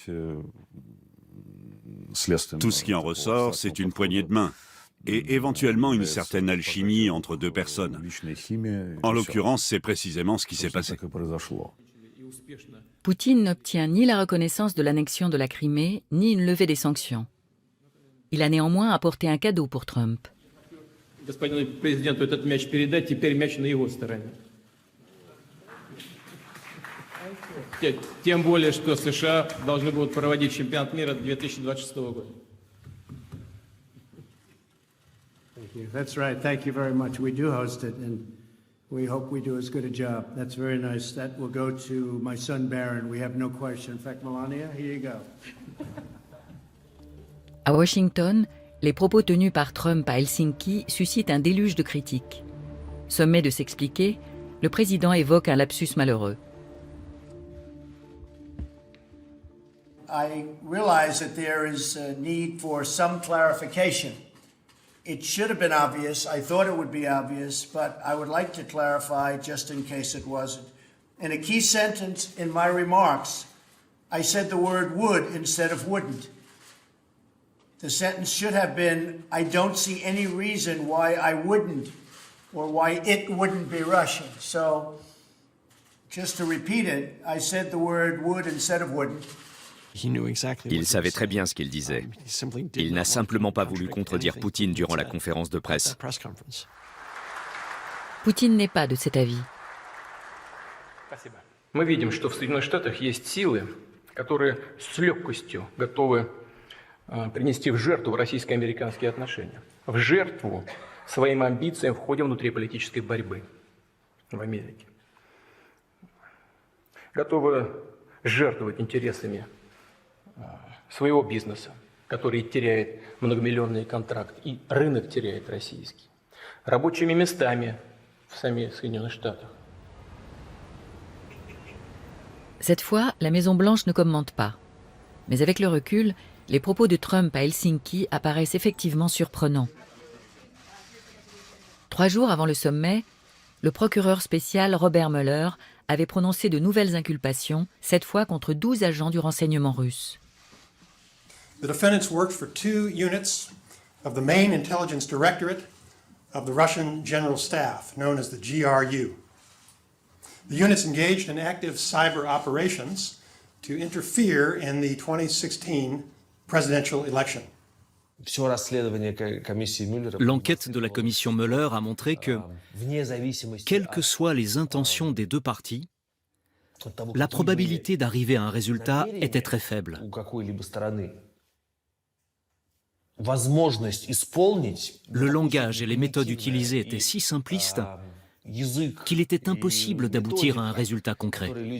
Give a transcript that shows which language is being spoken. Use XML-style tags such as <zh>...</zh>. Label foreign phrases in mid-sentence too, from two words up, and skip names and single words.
<fr>Tout ce qui en ressort, c'est une poignée de main et éventuellement une certaine alchimie entre deux personnes. En l'occurrence, c'est précisément ce qui s'est passé. Poutine n'obtient ni la reconnaissance de l'annexion de la Crimée, ni une levée des sanctions. Il a néanmoins apporté un cadeau pour Trump.</fr> <ru>Господину президенту этот мяч передать, теперь мяч на его стороне. Тем более, что США должны будут проводить чемпионат мира 2026 года.</ru> <en>That's right. Thank you very much. We do host it, and we hope we do as good a job. That's very nice. That will go to my son Barron. We have no question. In fact, Melania, here you go.</en> <fr>À Washington, les propos tenus par Trump à Helsinki suscitent un déluge de critiques. Sommé de s'expliquer, le président évoque un lapsus malheureux.</fr> <en>I realize that there is a need for some clarification. It should have been obvious. I thought it would be obvious, but I would like to clarify just in case it wasn't. In a key sentence in my remarks, I said the word would instead of wouldn't. The sentence should have been, I don't see any reason why I wouldn't or why it wouldn't be Russian. So, just to repeat it, I said the word would instead of wouldn't.</en> <fr>Il savait très bien ce qu'il disait. Il n'a simplement pas voulu contredire Poutine durant la conférence de presse. Poutine n'est pas de cet avis.</fr> <ru>Мы видим, что в Соединенных Штатах есть силы, которые с легкостью готовы принести в жертву российско-американские отношения. В жертву своим амбициям в ходе внутриполитической борьбы в Америке. Готовы жертвовать интересами своего бизнеса, который теряет многомиллионный контракт, и рынок теряет российский, рабочими местами в самих Соединенных Штатах.</ru> <fr>Cette fois, la Maison-Blanche ne commente pas. Mais avec le recul, les propos de Trump à Helsinki apparaissent effectivement surprenants. 3 jours avant le sommet, le procureur spécial Robert Mueller avait prononcé de nouvelles inculpations, cette fois contre 12 agents du renseignement russe.</fr> <en>The defendants worked for 2 units of the main intelligence directorate of the Russian General Staff, known as the GRU. The units engaged in active cyber operations to interfere in the 2016 presidential election.</en> <fr>L'enquête de la commission Mueller a montré que, quelles que soient les intentions des deux parties, la probabilité d'arriver à un résultat était très faible. Le langage et les méthodes utilisées étaient si simplistes qu'il était impossible d'aboutir à un résultat concret.</fr>